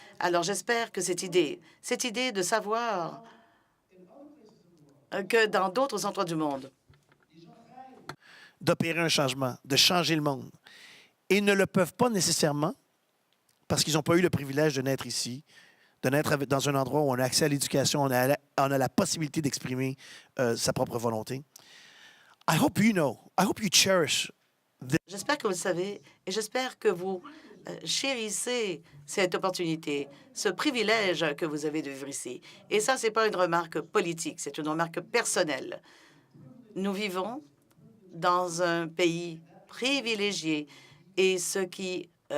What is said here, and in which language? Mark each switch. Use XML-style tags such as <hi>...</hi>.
<fr>Alors, j'espère que cette idée de savoir que dans d'autres endroits du monde, d'opérer un changement, de changer le monde. Et ne le peuvent pas nécessairement parce qu'ils n'ont pas eu le privilège de naître ici, de naître dans un endroit où on a accès à l'éducation, on a la possibilité d'exprimer sa propre volonté.</fr> <en>I hope you know, I hope you cherish.</en> <fr>J'espère que vous le savez et j'espère que vous chérissez cette opportunité, ce privilège que vous avez de vivre ici. Et ça, ce n'est pas une remarque politique, c'est une remarque personnelle. Nous vivons dans un pays privilégié et ce qui</fr>